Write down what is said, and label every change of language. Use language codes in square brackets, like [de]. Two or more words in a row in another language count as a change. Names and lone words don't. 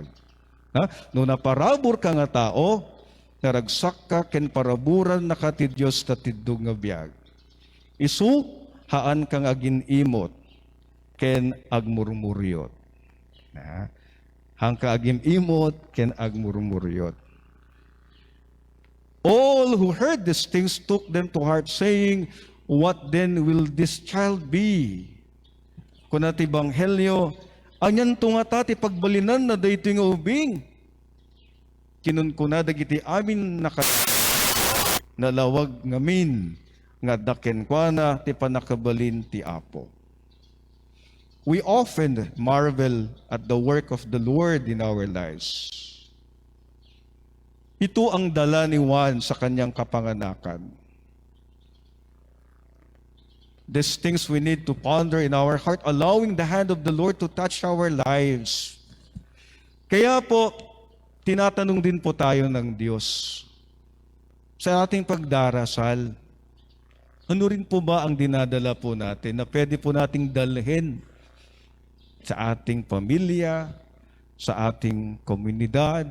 [ilo] No naparabor ka nga tao, naragsak ka, ken paraburan na ka ti Diyos tatidog nga biyag. Isu, haan kang agin imot, ken agmurmuryot. Hang ka agim imot, ken agmurmuryot. [en] All who heard these things took them to heart, saying, "What then will this child be?" [ilo] Kuna ti Banghelyo, anyan tunga ti pagbalinan na dayto nga ubing. Kinun kuna dagiti amin nalawag ngamin nga daken kuana ti panakabalin ti Apo. [en] We often marvel at the work of the Lord in our lives. [tl] Ito ang dala ni Juan sa kanyang kapanganakan. [en] These things we need to ponder in our heart, allowing the hand of the Lord to touch our lives. [tl] Kaya po, tinatanong din po tayo ng Diyos sa ating pagdarasal, ano rin po ba ang dinadala po natin na pwede po nating dalhin sa ating pamilya, sa ating komunidad?